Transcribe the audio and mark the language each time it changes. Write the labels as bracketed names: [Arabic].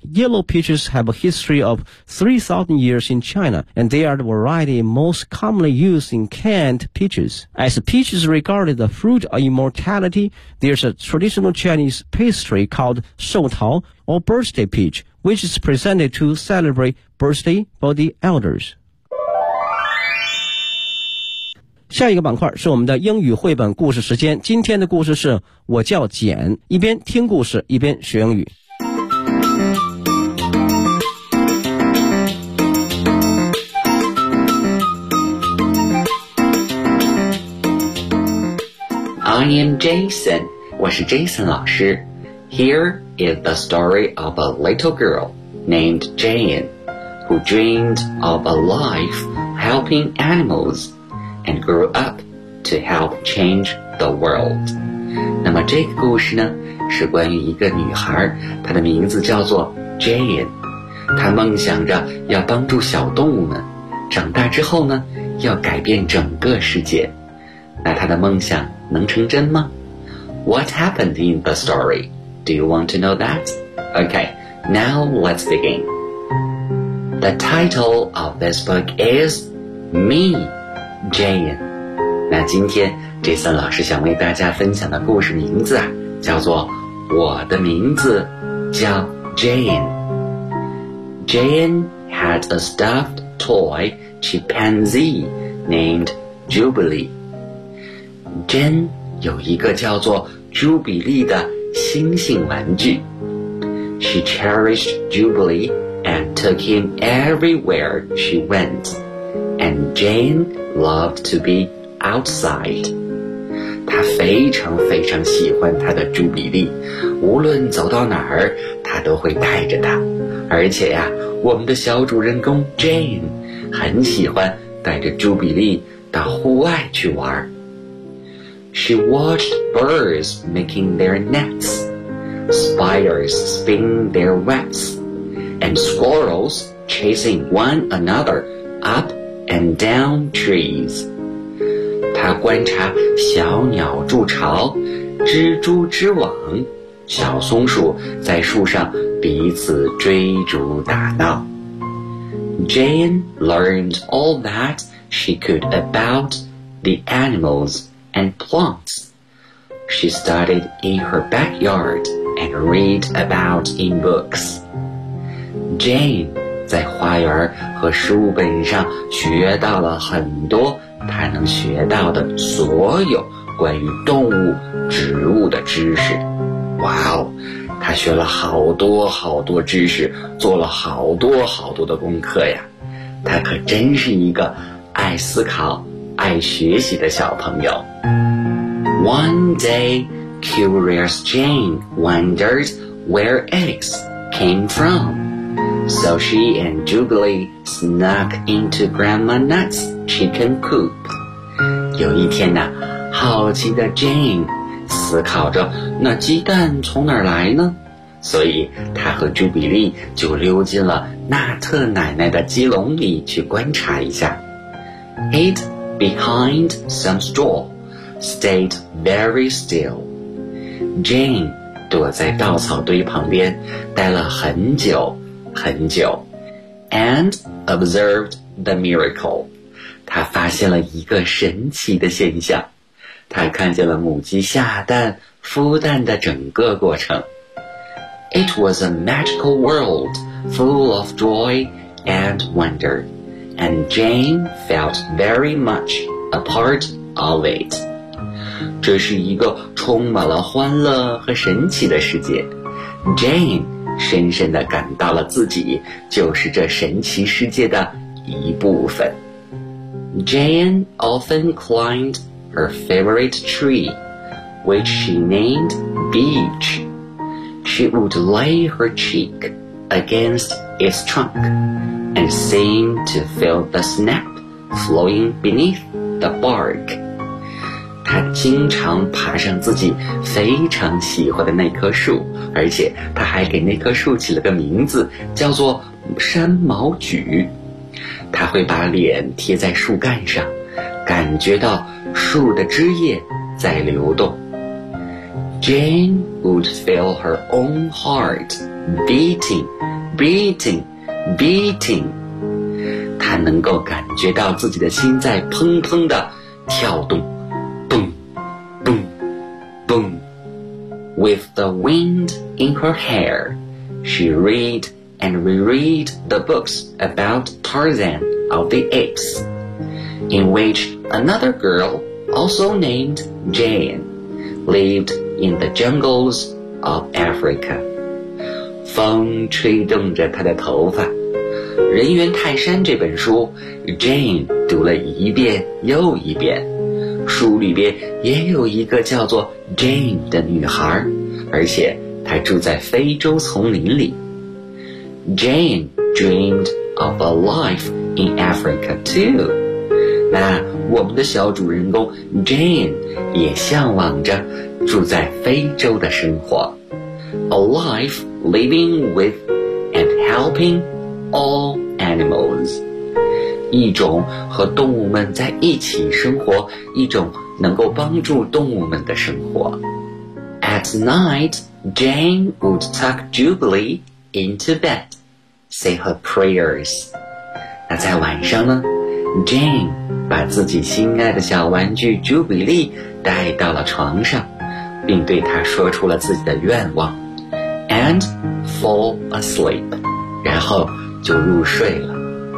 [English] Yellow peaches have a history of 3,000 years in China, and they are the variety most commonly used in canned peaches. As peaches regarded the fruit of immortality, there's a traditional Chinese pastry called Shou Tao, or birthday peach,which is presented to celebrate birthday for the elders. [Chinese] 下一个板块是我们的英语绘本故事时间。今天的故事是我叫简，一边听故事一边学英语。 [English] I am Jason, [Chinese] 我是 Jason 老师。 [English] Here is the story of a little girl named Jane who dreamed of a life helping animals and grew up to help change the world. [Chinese] 那么这个故事呢是关于一个女孩，她的名字叫做 Jane， 她梦想着要帮助小动物们长大之后呢要改变整个世界。那她的梦想能成真吗？ [English] What happened in the story? Do you want to know that? Okay, now let's begin. The title of this book is Me, Jane. [Chinese] 那今天 Jason 老师想为大家分享的故事名字啊，叫做我的名字叫 Jane. [English] Jane had a stuffed toy chimpanzee named Jubilee. [Chinese] Jane 有一个叫做朱比利的星星玩具。 [English] She cherished Jubilee and took him everywhere she went. And Jane loved to be outside. [Chinese] 她非常非常喜欢她的朱比利，无论走到哪儿，她都会带着她。而且呀，我们的小主人公 Jane 很喜欢带着朱比利到户外去玩。 [English] She watched birds making their nets, spiders spinning their webs, and squirrels chasing one another up and down trees. [Chinese] 她观察小鸟筑巢，蜘蛛织网，小松鼠在树上彼此追逐打闹。 [English] Jane learned all that she could about the animals. And plants. She studied in her backyard and read about in books. [Chinese] Jane 在花园和书本上学到了很多她能学到的所有关于动物、植物的知识。哇哦，她学了好多好多知识，做了好多好多的功课呀。她可真是一个爱思考、爱学习的小朋友。 [English] One day, curious Jane wondered where eggs came from. So she and Jubilee snuck into Grandma Nut's chicken coop. [Chinese] 有一天呢，好奇的 Jane 思考着那鸡蛋从哪儿来呢？所以她和 Jubilee 就溜进了纳特奶奶的鸡笼里去观察一下。 [English] Hid behind some straw. Stayed very still. [Chinese] Jane 躲在稻草堆旁边待了很久很久 [English] and observed the miracle. [Chinese] 她发现了一个神奇的现象，她看见了母鸡下蛋孵蛋的整个过程。 [English] It was a magical world full of joy and wonder, and Jane felt very much a part of it. [Chinese] 这是一个充满了欢乐和神奇的世界。 Jane 深深地感到了自己就是这神奇世界的一部分。 [English] Jane often climbed her favorite tree, which she named Beech. She would lay her cheek against its trunk and seem to feel the snap flowing beneath the bark. [Chinese] 他经常爬上自己非常喜欢的那棵树，而且他还给那棵树起了个名字，叫做山毛榉。他会把脸贴在树干上，感觉到树的枝叶在流动。 [English] Jane would feel her own heart beating, beating, beating. [Chinese] 她能够感觉到自己的心在砰砰地跳动。 [English] Boom. With the wind in her hair, she read and reread the books about Tarzan of the Apes, in which another girl, also named Jane, lived in the jungles of Africa. [Chinese] 风吹动着她的头发。人猿泰山这本书 ,Jane 读了一遍又一遍。书里边也有一个叫做 Jane 的女孩，而且她住在非洲丛林里。 [English] Jane dreamed of a life in Africa too. [Chinese] 那我们的小主人公 Jane 也向往着住在非洲的生活。 [English] A life living with and helping all animals. [Chinese] 一种和动物们在一起生活，一种能够帮助动物们的生活。 [English] At night, Jane would tuck Jubilee into bed, say her prayers. [Chinese] 那在晚上呢， Jane 把自己心爱的小玩具 Jubilee 带到了床上，并对她说出了自己的愿望， [English] and fall asleep, [Chinese] 然后就入睡了。